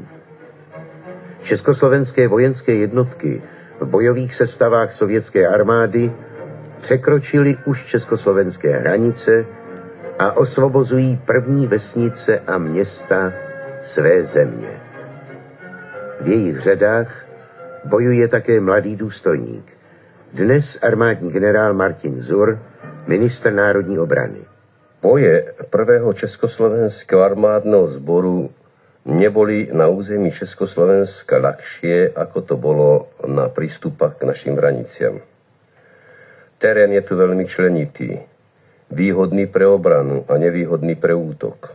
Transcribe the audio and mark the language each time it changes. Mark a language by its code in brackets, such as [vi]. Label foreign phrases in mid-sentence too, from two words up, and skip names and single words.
[cs] Československé vojenské jednotky v bojových sestavách sovětské armády překročily už československé hranice a osvobozují první vesnice a města své země. V jejich řadách bojuje také mladý důstojník, dnes armádní generál Martin Zur, ministr národní obrany. [sk] Boje prvého československého armádneho zboru neboli na území Československa ľahšie, ako to bolo na prístupach k našim hraniciam. Terén je tu veľmi členitý, výhodný pre obranu a nevýhodný pre útok.